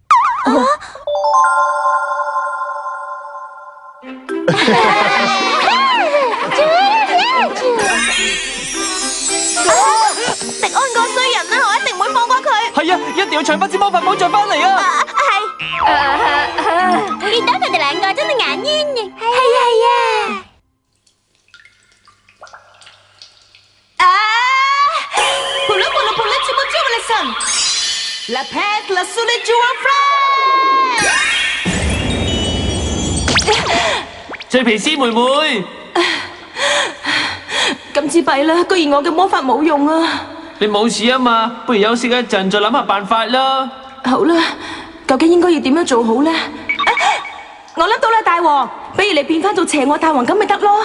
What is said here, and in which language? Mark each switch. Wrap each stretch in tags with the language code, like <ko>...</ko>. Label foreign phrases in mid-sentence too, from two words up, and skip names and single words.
<yue>迪安個衰人啊，我一定唔會放過佢。係啊，一定要搶翻支魔法寶杖翻嚟啊！見到佢哋兩個真係眼冤嘅。係啊。 La pète, la soulée du refrain。脆皮絲妹妹，今次弊啦，居然我嘅魔法冇用啊！你冇事啊嘛？不如休息一陣，再諗下辦法啦。好啦，究竟應該要點樣做好呢？我諗到啦，大王，不如你變翻做邪惡大王咁咪得咯。</yue>